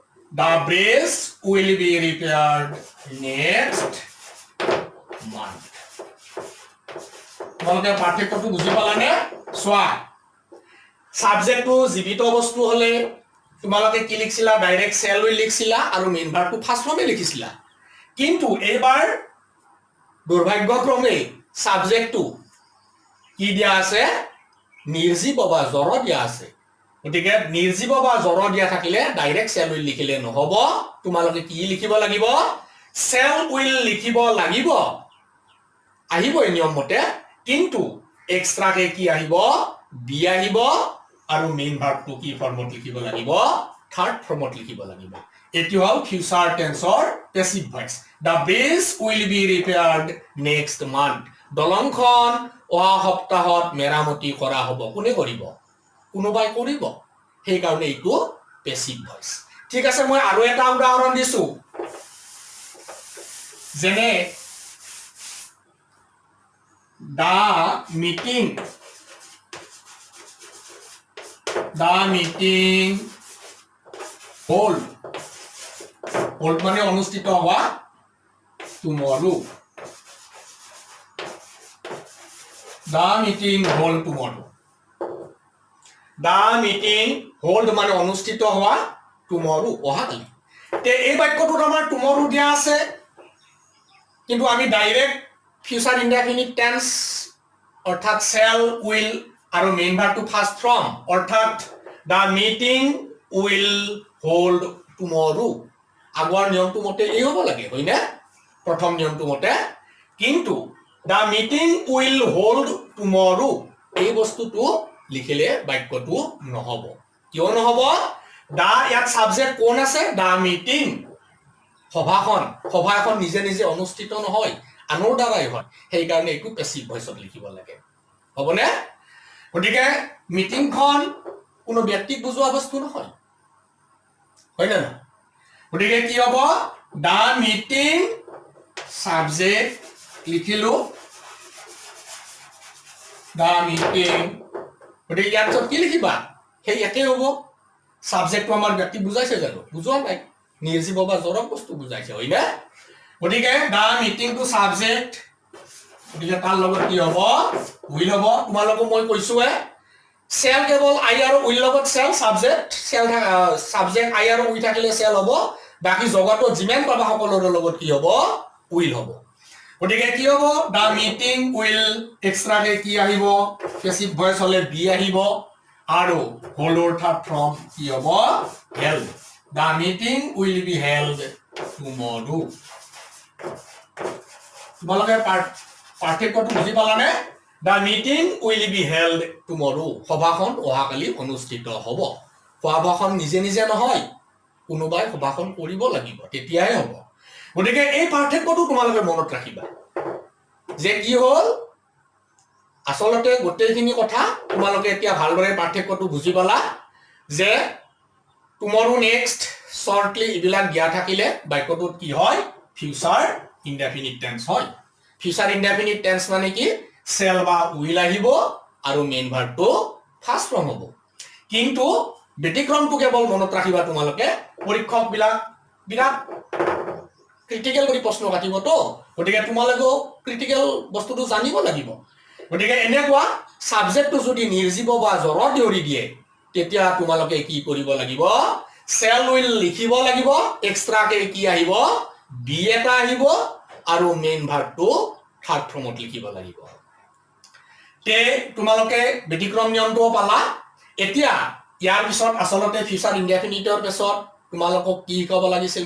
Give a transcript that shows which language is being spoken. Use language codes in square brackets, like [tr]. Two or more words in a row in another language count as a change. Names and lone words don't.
[en] The bridge will be repaired next month. [as] তোমালোকে পাৰ্থক্যটো বুজি পালানে? চোৱা, সাবজেক্টটো জীৱিত বস্তু হলে তোমালোকে কি লিখিছিলা? [en] direct shall will [as] লিখিছিলা আৰু [en] main verb first form [as] লিখিছিলা। কিন্তু এইবাৰ দুৰ্ভাগ্যক্ৰমে সাবজেক্টটো কি দিয়া আছে? নিৰ্জীৱ বা জড় দিয়া আছে। গতিকে নিৰ্জীৱ বা জড় দিয়া থাকিলে [en] direct shall will [as] লিখিলে নহব, তোমালোকে কি লিখিব লাগিব? [en] shall will [as] লিখিব লাগিব। আহিব এই নিয়ম মতে, কিন্তু এক্সট্ৰাকে কি আহিব? বি আহিব আৰু [en] main verb [as] কি ফৰ্মত লিখিব লাগিব? [en] third form [as] লিখিব লাগিব। এটি হল [en] future tense passive voice. The bridge will be repaired next month. [as] দলংখন অহা সপ্তাহত মেৰামতি কৰা হ'ব। কোনে কৰিব? কোনোবাই কৰিব। সেই কাৰণে এইটো [en] passive voice. [as] ঠিক আছে, মই আৰু এটা উদাহৰণ দিছো। যেনে [en] the meeting hold [as] মানে অনুষ্ঠিত হোৱা tomorrow. [en] The meeting hold tomorrow. The meeting hold [as] মানে অনুষ্ঠিত হোৱা tomorrow অহাকালি। তে এই বাক্যটোত আমাৰ tomorrow দিয়া আছে, কিন্তু আমি [en] direct future indefinite tense [as] অৰ্থাৎ [en] shall will [as] আৰু [en] main verb first form [as] অৰ্থাৎ [en] the meeting will hold tomorrow। [as] আগৰ নিয়মটো মতে এই হ'ব লাগে, হয়নে? প্ৰথম নিয়মটো মতে। কিন্তু [en] the meeting will hold tomorrow [as] এই বস্তুটো লিখিলে বাক্যটো নহব। কিয় নহব? দা ইয়াত সাবজেক্ট কোন আছে? [en] the meeting, [as] সভাখন। সভা এখন নিজে নিজে অনুষ্ঠিত নহয়, আনৰ দ্বাৰাই হয়। সেই কাৰণে এইটো [en] passive voice [as] লিখিব লাগে। হ'বনে? গতিকে মিটিংখন কোনো ব্যক্তিক বুজোৱা বস্তু নহয়, হয় না? গতিকে কি হ'ব? [en] the meeting [as] সাবজেক্ট লিখিলো, [en] the meeting। [as] গতিকে ইয়াত কি লিখিবা? সেই একেই হ'ব। সাবজেক্টটো আমাৰ ব্যক্তিক বুজাইছে জানো? বুজোৱা নাই, নিৰ্জীৱ বা জড় বস্তু বুজাইছে, হয় না? গতিকে [en] the meeting [as] টু সাবজেক্ট, গতিকে তাৰ লগত কি হ'ব? will হ'ব। তোমালোকক মই কৈছোৱে shall কেৱল I আৰু will লগত shall সাবজেক্ট, সাবজেক্ট I আৰু will থাকিলে shall হ'ব। বাকি জগতত যিমান পাবা সকলোৰে লগত কি হ'ব? will হ'ব। গতিকে কি হ'ব? [en] the meeting will [as] এক্সট্ৰাকে কি আহিব? [en] passive voice [as] হলে বি আহিব আৰু হলৰ [en] third form [as] কি হ'ব? held। [en] the meeting will be held tomorrow। [as] তোমালোকে পাৰ্থক্যটো বুজি পালানে? [en] the meeting will be held tomorrow, [as] সভাখন অহাকালি অনুষ্ঠিত হ'ব। সভাখন নিজে নিজে নহয়, কোনোবাই সভাখন কৰিব লাগিব, তেতিয়াহে হ'ব। গতিকে এই পাৰ্থক্যটো তোমালোকে মনত ৰাখিবা যে কি হ'ল, আচলতে গোটেইখিনি কথা তোমালোকে এতিয়া ভালদৰে পাৰ্থক্যটো বুজি পালা যে [en] tomorrow, next, shortly [as] এইবিলাক দিয়া থাকিলে বাক্যটোত কি হয়? [en] future indefinite tense [as] হয়। [en] future indefinite tense [as] মানে কি? shall বা will আহিব আৰু [en] main verb first form [as] হ'ব। কিন্তু ব্যতিক্ৰমটো কেৱল মনত ৰাখিবা তোমালোকে, পৰীক্ষক বিলাক বিৰাট ক্ৰিটিকেল কৰি প্ৰশ্ন কাটিবতো, গতিকে তোমালোকেও ক্ৰিটিকেল বস্তুটো জানিব লাগিব। গতিকে এনেকুৱা সাবজেক্টটো যদি নিৰ্জীৱ বা জড় থিয়ৰি দিয়ে, তেতিয়া তোমালোকে কি কৰিব লাগিব? [en] shall will [as] লিখিব লাগিব, এক্সট্ৰাকে কি আহিব? বি এটা আহিব আৰু [en] main verb third form [as] লিখিব লাগিব। তে তোমালোকে ব্যতিক্ৰম নিয়মটোও পালা। এতিয়া ইয়াৰ পিছত আচলতে ফিউচাৰ ইনডেফিনিটৰ পিছত তোমালোকক কি শিকাব লাগিছিল?